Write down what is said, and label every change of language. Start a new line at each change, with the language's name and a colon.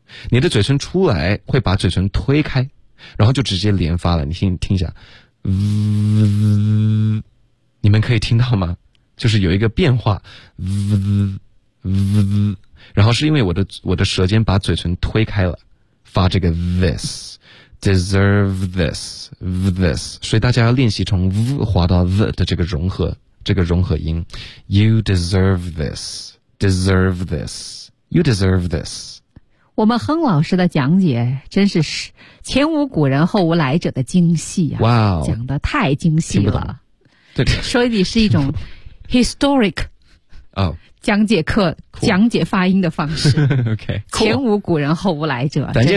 Chinese: 你的嘴唇出来会把嘴唇推开然后就直接连发了你听一下你们可以听到吗就是有一个变化然后是因为我的舌尖把嘴唇推开了发这个 this
English: deserve this, this.
Chinese: 所以大家要练习从 v 滑到 v 的这个融合，这个融合音。
English: You deserve this, deserve this, you deserve this.
Chinese: 我们亨老师的讲解真是前无古人后无来者的精细啊！哇、wow, ，讲得太精细了。对，所以你是一种 historic 哦、oh.。讲解课、
English: cool.
Chinese: 讲解发音的方式
English: OK、cool.
Chinese: 前无古人后无来者